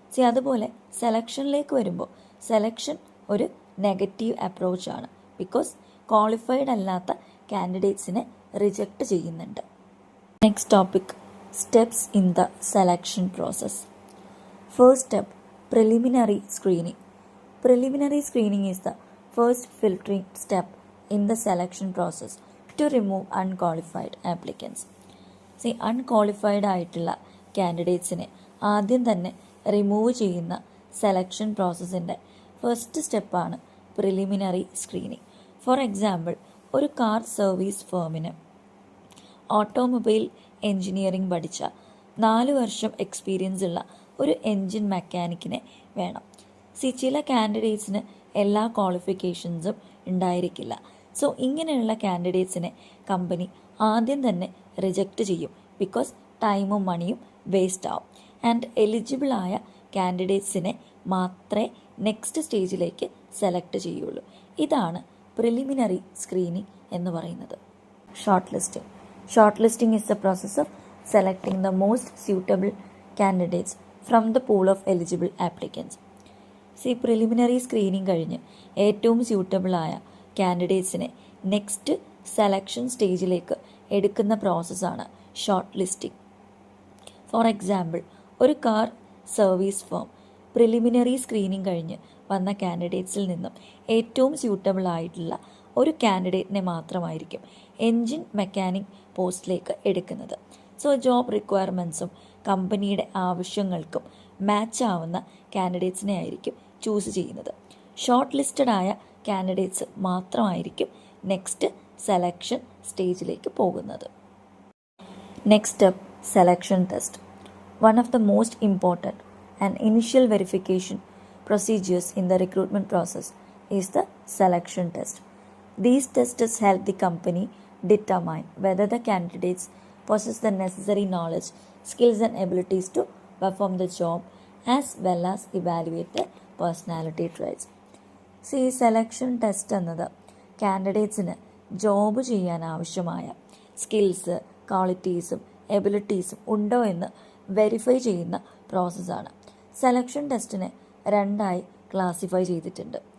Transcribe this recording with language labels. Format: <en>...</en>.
<ml>അതുപോലെ സെലക്ഷനിലേക്ക് വരുമ്പോൾ സെലക്ഷൻ ഒരു നെഗറ്റീവ് അപ്രോച്ചാണ്. ബിക്കോസ് ക്വാളിഫൈഡ് അല്ലാത്ത കാൻഡിഡേറ്റ്സിനെ റിജക്റ്റ് ചെയ്യുന്നുണ്ട്.</ml> <en>Next topic, steps in the selection process. First step, preliminary screening. Preliminary screening is the first filtering step in the selection process to remove unqualified applicants.</en> <ml>Unqualified ആയിട്ടുള്ള കാൻഡിഡേറ്റ്സിനെ ആദ്യം തന്നെ remove ചെയ്യുന്ന selection പ്രോസസ്സിൻ്റെ first സ്റ്റെപ്പാണ് preliminary screening. For example, ഒരു car service ഫേമിന് automobile engineering പഠിച്ച 4 വർഷം experience ഉള്ള ഒരു എൻജിൻ മെക്കാനിക്കിനെ വേണം. ചില കാൻഡിഡേറ്റ്സിന് എല്ലാ ക്വാളിഫിക്കേഷൻസും ഉണ്ടായിരിക്കില്ല. ഇങ്ങനെയുള്ള കാൻഡിഡേറ്റ്സിനെ കമ്പനി ആദ്യം തന്നെ റിജക്റ്റ് ചെയ്യും. ബിക്കോസ് ടൈമും മണിയും വേസ്റ്റ് ആവും. ആൻഡ് എലിജിബിളായ കാൻഡിഡേറ്റ്സിനെ മാത്രമേ നെക്സ്റ്റ് സ്റ്റേജിലേക്ക് സെലക്ട് ചെയ്യുള്ളൂ. ഇതാണ് പ്രിലിമിനറി സ്ക്രീനിങ് എന്ന് പറയുന്നത്.</ml> <en>Short listing. Short listing is the process of selecting the most suitable candidates from the pool of eligible applicants.</en> <ml>Preliminary screening കഴിഞ്ഞ് ഏറ്റവും സ്യൂട്ടബിളായ കാൻഡിഡേറ്റ്സിനെ നെക്സ്റ്റ് സെലക്ഷൻ സ്റ്റേജിലേക്ക് എടുക്കുന്ന പ്രോസസ്സാണ് ഷോർട്ട് ലിസ്റ്റിംഗ്. ഫോർ എക്സാമ്പിൾ, ഒരു car service firm preliminary screening കഴിഞ്ഞ് വന്ന കാൻഡിഡേറ്റ്സിൽ നിന്നും ഏറ്റവും സ്യൂട്ടബിൾ ആയിട്ടുള്ള ഒരു കാൻഡിഡേറ്റിനെ മാത്രമായിരിക്കും എൻജിൻ മെക്കാനിക് പോസ്റ്റിലേക്ക് എടുക്കുന്നത്. ജോബ് റിക്വയർമെൻറ്റ്സും കമ്പനിയുടെ ആവശ്യങ്ങൾക്കും മാച്ച് ആവുന്ന കാൻഡിഡേറ്റ്സിനെ ആയിരിക്കും ചൂസ് ചെയ്യുന്നത്. ഷോർട്ട് ലിസ്റ്റഡ് ആയ കാൻഡിഡേറ്റ്സ് മാത്രമായിരിക്കും നെക്സ്റ്റ് സെലക്ഷൻ സ്റ്റേജിലേക്ക് പോകുന്നത്.</ml> <en>Next step, selection test. One of the most important and initial verification procedures in the recruitment process is the selection test. These tests help the company determine whether the candidates possess the necessary knowledge, skills and abilities to perform the job as well as evaluate their personality traits.</en> <ml>ഈ selection test എന്നത് കാൻഡിഡേറ്റ്സിന് job ചെയ്യാൻ ആവശ്യമായ skills, ക്വാളിറ്റീസും എബിലിറ്റീസും ഉണ്ടോ എന്ന് verify ചെയ്യുന്ന പ്രോസസ്സാണ്. Selection ടെസ്റ്റിനെ രണ്ടായി classify ചെയ്തിട്ടുണ്ട്.</ml>